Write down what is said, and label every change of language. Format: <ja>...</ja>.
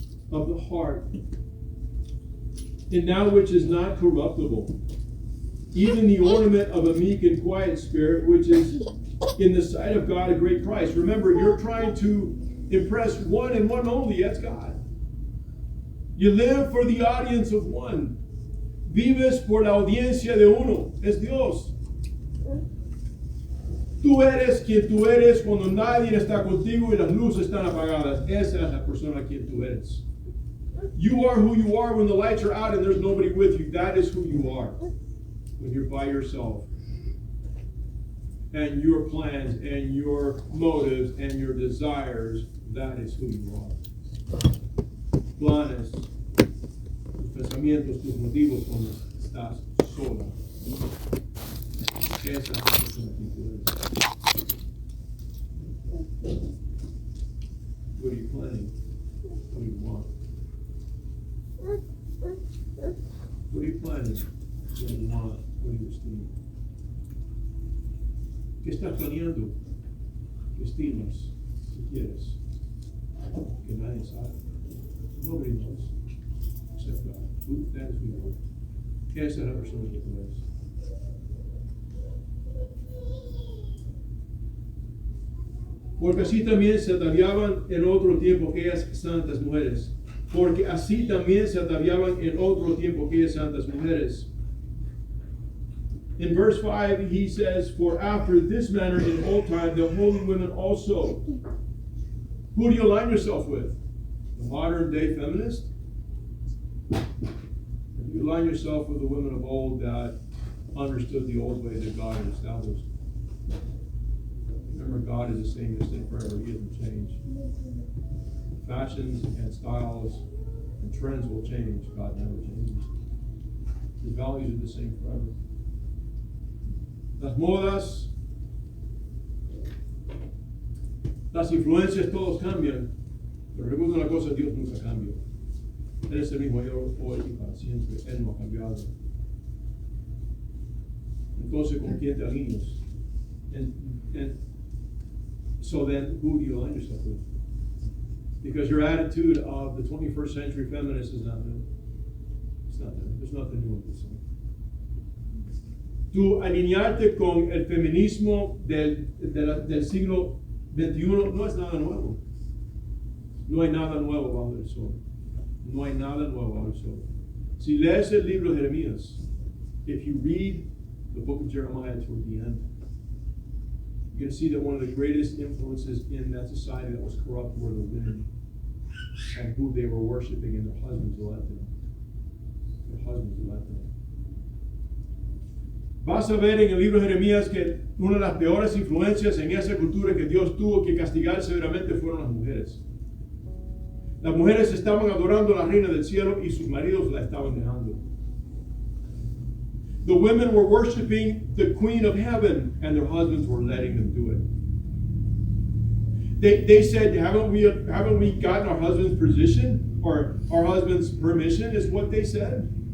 <en>Of the heart, and that which is not corruptible, even the ornament of a meek and quiet spirit, which is in the sight of God a great price. Remember, you're trying to impress one and one only, that's God. You live for the audience of one.</en> <es>Vives por la audiencia de uno, es Dios. Tú eres quien tú eres cuando nadie está contigo y las luces están apagadas. Esa es la persona quien tú eres.</es> <en>You are who you are when the lights are out and there's nobody with you. That is who you are when you're by yourself. And your plans and your motives and your desires, that is who you are.</en> <es>Planes, tus pensamientos, tus motivos cuando estás sola. Esa es la persona que tú eres.</es> <en>What are you planning? What do you want? What are you planning? What do you want? What do you esteem?</en> <es>¿Qué estás planeando? ¿Qué estimas? ¿Qué quieres? Que nadie sabe.</es> <en>Nobody knows except God. That is who you are.</en> <es>Esa es la persona que tú eres. Porque así también se ataviaban en otro tiempo aquellas santas mujeres. Porque así también se ataviaban en otro tiempo aquellas santas mujeres.</es> <en>In verse 5, he says, for after this manner in old time, the holy women also. Who do you align yourself with? The modern day feminist? You align yourself with the women of old that understood the old way that God had established. remember, God is the same yesterday, forever. He doesn't change. Fashions and styles and trends will change. God never changes. His values are the same forever.</en> <es>Las modas, las influencias, todos cambian. Pero recuerda una cosa, Dios nunca cambia. Él es el mismo ayer, hoy y para siempre. Él no ha cambiado. Entonces, ¿con quién te alineas?</es> <en>And so then, who do you align yourself with? Because your attitude of the 21st century feminist is not new. It's not new. There's nothing new in this.</en> <es>Tu alinearte con el feminismo del siglo XXI no es nada nuevo. No hay nada nuevo bajo el sol. No hay nada nuevo bajo el sol. Si lees el libro de Jeremías,</es> <en>if you read the book of Jeremiah toward the end, you're going to see that one of the greatest influences in that society that was corrupt were the women and who they were worshiping, and their husbands led them. Their husbands led them.</en> <es>Vas a ver en el libro de Jeremías que una de las peores influencias en esa cultura que Dios tuvo que castigar severamente fueron las mujeres. Las mujeres estaban adorando a la reina del cielo y sus maridos la estaban dejando.</es> <en>The women were worshiping the queen of heaven and their husbands were letting them do it. They said, haven't we gotten our husband's position or our husband's permission, is what they said.</en>